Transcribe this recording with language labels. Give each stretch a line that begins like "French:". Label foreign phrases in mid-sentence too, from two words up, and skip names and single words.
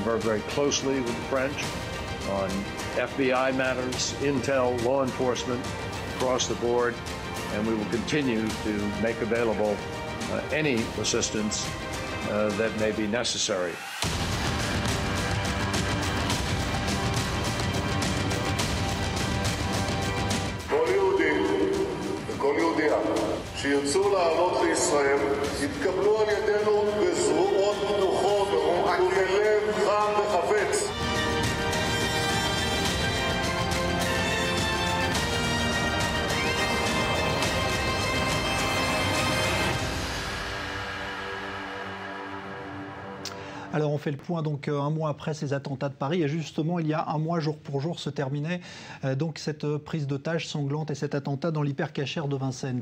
English: very closely with the French on FBI matters, intel, law enforcement across the board, and we will continue to make available any assistance that may be necessary.
Hebrew: שירצו לעלות לישראל, יתקבלו על ידינו בזרועות פתוחות ובלב חם וחפץ.
French: Alors on fait le point donc un mois après ces attentats de Paris, et justement il y a un mois jour pour jour se terminait donc cette prise d'otage sanglante et cet attentat dans l'hypercachère de Vincennes.